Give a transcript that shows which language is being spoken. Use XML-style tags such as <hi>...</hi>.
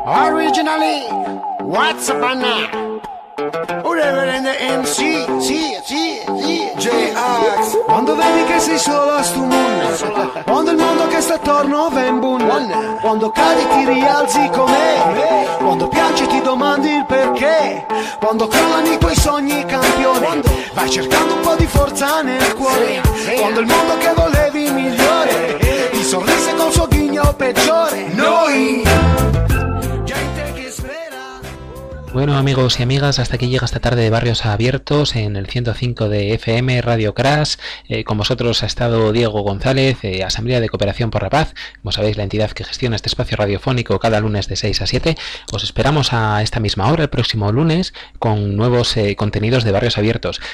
<en>Originally, what's a banana? Whatever in the MC, sì, J-Ax.</en> <it>Quando vedi che sei solo a stu mondo, quando il mondo che sta attorno ven bun, quando cadi ti rialzi com'è, quando piangi ti domandi il perché, quando crollano i tuoi sogni campione, vai cercando un po' di forza nel cuore, quando il mondo che volevi migliore, ti sorrise col suo ghigno peggiore. Noi!</it> <es>Bueno, amigos y amigas, hasta aquí llega esta tarde de Barrios Abiertos en el 105 de FM Radio Cras. Con vosotros ha estado Diego González, Asamblea de Cooperación por la Paz, como sabéis, la entidad que gestiona este espacio radiofónico cada lunes de 6 a 7. Os esperamos a esta misma hora el próximo lunes con nuevos contenidos de Barrios Abiertos.</es>